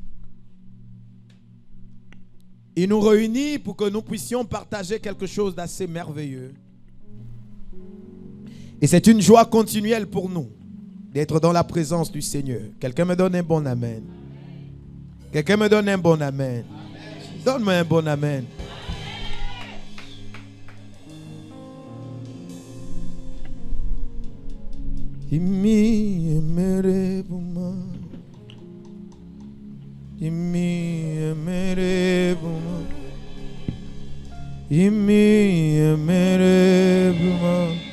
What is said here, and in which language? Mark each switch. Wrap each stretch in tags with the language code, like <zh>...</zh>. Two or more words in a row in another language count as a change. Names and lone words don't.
<fr>Il nous réunit pour que nous puissions partager quelque chose d'assez merveilleux. Et c'est une joie continuelle pour nous d'être dans la présence du Seigneur. Quelqu'un me donne un bon amen. Quelqu'un me donne un bon amen. Donne-moi un bon amen. Imi emere buma. Imi emere buma. Imi emere buma.</fr>